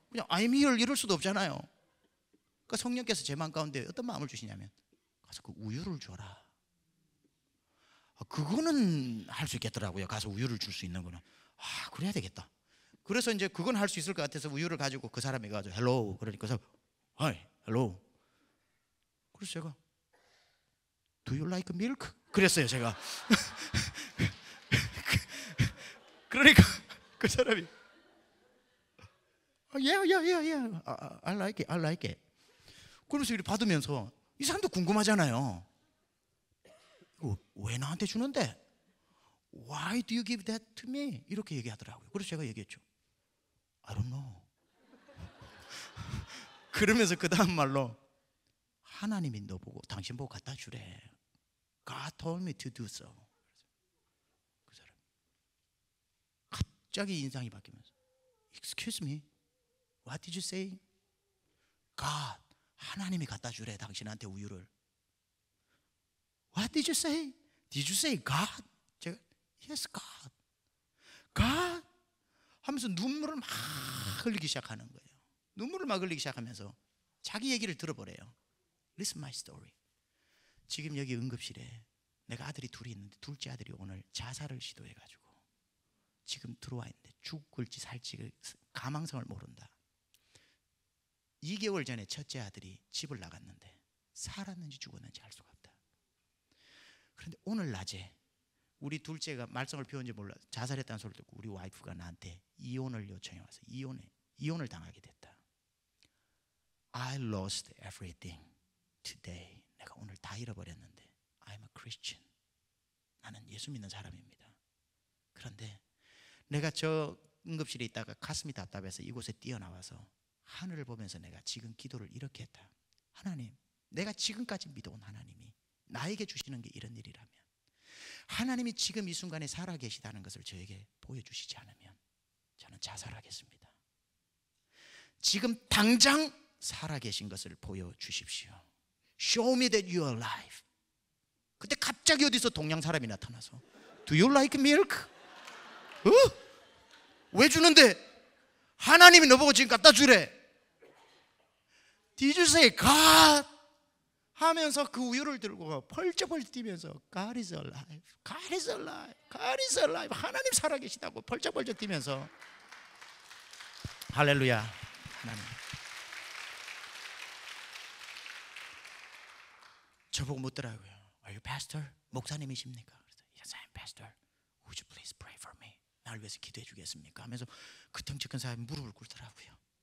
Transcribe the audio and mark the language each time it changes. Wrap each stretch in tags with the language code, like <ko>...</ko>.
<ko>그냥</ko> <en>I'm here</en> <ko>이럴 수도 없잖아요. 그러니까 성령께서 제 마음 가운데 어떤 마음을 주시냐면 가서 그 우유를 줘라. 그거는 할 수 있겠더라고요. 가서 우유를 줄 수 있는 거는 그래야 되겠다. 그래서 이제 그건 할 수 있을 것 같아서 우유를 가지고 그 사람이 가지고 헬로 그러니까</ko> <en>Hi, hello.</en> <ko>그래서 제가</ko> <en>Do you like milk?</en> <ko>그랬어요 제가. 그러니까 그 사람이</ko> <en>yeah, I like it.</en> <ko>그러면서 이렇게 받으면서 이 사람도 궁금하잖아요. 왜 나한테 주는데?</ko> <en>Why do you give that to me?</en> <ko>이렇게 얘기하더라고요. 그래서 제가 얘기했죠.</ko> <en>I don't know.</en> <ko>그러면서 그 다음 말로 하나님이 너 보고 당신 보고 갖다 주래.</ko> <en>God told me to do so.</en> <ko>그 사람 갑자기 인상이 바뀌면서</ko> <en>Excuse me, what did you say?</en> <ko>God, 하나님이 갖다 주래 당신한테 우유를.</ko> <en>What did you say? Did you say God?</en> <ko>제가</ko> <en>Yes, God.</en> <ko>God 하면서 눈물을 막 흘리기 시작하는 거예요. 눈물을 막 흘리기 시작하면서 자기 얘기를 들어보래요.</ko> <en>Listen my story.</en> <ko>지금 여기 응급실에 내가 아들이 둘이 있는데 둘째 아들이 오늘 자살을 시도해가지고 지금 들어와 있는데 죽을지 살지 가망성을 모른다. 2개월 전에 첫째 아들이 집을 나갔는데 살았는지 죽었는지 알 수가 없다. 그런데 오늘 낮에 우리 둘째가 말썽을 피웠는지 몰라 자살했다는 소리를 듣고 우리 와이프가 나한테 이혼을 요청해 와서 이혼을 당하게 됐다.</ko> <en>I lost everything today.</en> <ko>내가 오늘 다 잃어버렸는데</ko> <en>I'm a Christian.</en> <ko>나는 예수 믿는 사람입니다. 그런데 내가 저 응급실에 있다가 가슴이 답답해서 이곳에 뛰어나와서 하늘을 보면서 내가 지금 기도를 이렇게 했다. 하나님, 내가 지금까지 믿어온 하나님이 나에게 주시는 게 이런 일이라면, 하나님이 지금 이 순간에 살아계시다는 것을 저에게 보여주시지 않으면 저는 자살하겠습니다. 지금 당장 살아계신 것을 보여주십시오.</ko> <en>Show me that you are alive.</en> <ko>그때 갑자기 어디서 동양 사람이 나타나서</ko> <en>Do you like milk?</en> <ko>왜 주는데? 하나님이 너보고 지금 갖다 주래.</ko> <en>Did you say God?</en> <ko>하면서 그 우유를 들고 펄쩍펄쩍 뛰면서</ko> <en>God is alive, God is alive, God is alive.</en> <ko>하나님 살아계시다고 펄쩍펄쩍 뛰면서 할렐루야. 하나님. 저보고 묻더라고요.</ko> <en>Are you pastor?</en> <ko>목사님이십니까? 그래서</ko> <en>Yes, I'm pastor. Would you please pray for me?</en> <ko>나를 위해서 기도해 주겠습니까? 하면서 그 덩치 큰 사람이 무릎을 꿇더라고요.</ko>